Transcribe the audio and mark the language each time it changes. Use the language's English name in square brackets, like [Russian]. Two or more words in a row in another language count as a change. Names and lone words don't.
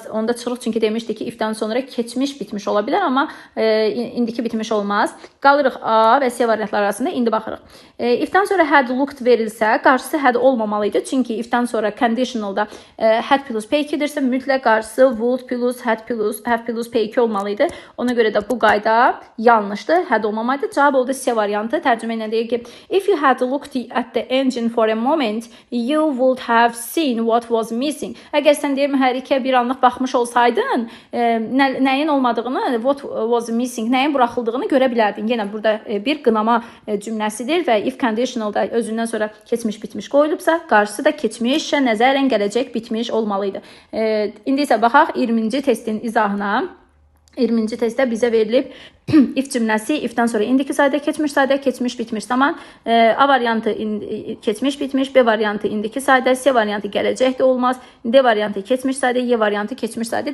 [Azerbaijani] Onda çıxırıq, çünki demişdik ki, ifdən sonra keçmiş bitmiş ola bilər, amma indiki bitmiş olmaz. Qalırıq A və C variantları arasında. İndi baxırıq. Ifdən sonra [English] had looked [Azerbaijani] verilsə, qarşısı had olmamalıydı. Çünki ifdən sonra [English] conditionalda had plus P2-dirsə, [Azerbaijani] mütləq qarşısı [English] would plus had plus have plus P2 [Azerbaijani] olmalıydı. Ona görə də bu qayda yanlışdır. Had olmamalıydı. Cavab oldu C variantı. Tərcümə ilə deyir ki, [English] if you had looked at the engine for a moment, you would have seen what was missing. [Azerbaijani] Əgər sən deyir mühərrikə bir anlıq baxmış olsaydın, nəyin olmadığını, [English] what was missing, [Azerbaijani] nəyin buraxıldığını görə bilərdin. Yenə burada bir qınama cümləsidir və [English] if conditionalda [Azerbaijani] özündən sonra keçmiş bitmiş qoyulubsa, qarşısı da keçmişə nəzərən gələcək bitmiş olmalıydı. İndi isə baxaq 20-ci testin izahına. 20-ci testdə bizə verilib if cümləsi, ifdən sonra indiki sayda, keçmiş bitmiş zaman, A variantı keçmiş bitmiş, B variantı indiki sayda, C variantı gələcək də olmaz, D variantı keçmiş sayda, Y variantı keçmiş sayda.